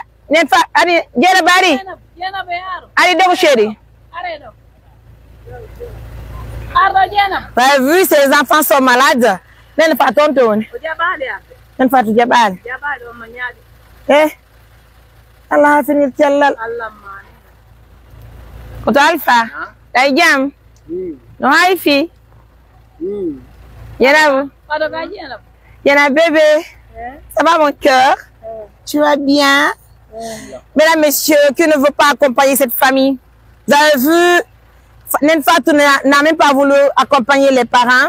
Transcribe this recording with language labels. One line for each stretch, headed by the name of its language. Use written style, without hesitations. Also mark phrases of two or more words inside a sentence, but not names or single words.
French: Allez, chérie. Vous avez vu, ces enfants sont malades.
Fula: Allah finir cellal. Koto Alpha. Day jam. No hay fi. Yana bébé.
French: Ça va mon cœur? Tu vas bien? Mesdames, messieurs, qui ne veut pas accompagner cette famille? Vous avez vu, Nenfatou n'a même pas voulu accompagner les parents.